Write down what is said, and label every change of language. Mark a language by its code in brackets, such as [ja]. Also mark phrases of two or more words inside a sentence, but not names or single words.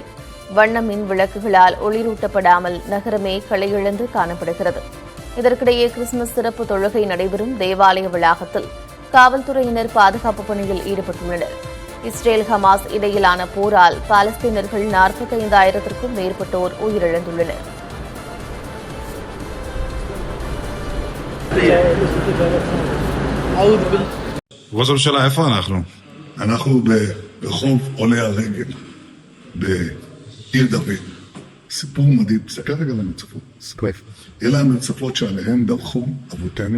[ta] வண்ண மின் விளக்குகளால் ஒளிரூட்டப்படாமல் நகரமே களையிழந்து காணப்படுகிறது. இதற்கிடையே கிறிஸ்துமஸ் சிறப்பு தொழுகை நடைபெறும் தேவாலய வளாகத்தில் காவல்துறையினர் பாதுகாப்பு பணியில் ஈடுபட்டுள்ளனர். இஸ்ரேல் ஹமாஸ் இடையிலான போரால் பாலஸ்தீனர்கள் 45,000க்கும் மேற்பட்டோர் உயிரிழந்துள்ளனர். [he] ראש הממשלה, איפה אנחנו? אנחנו ברחוב עולי הרגל בעיר דוד. סיפור מדהים, תסתכל רגע למצפות. אלה המצפות שעליהן דרכו אבותינו.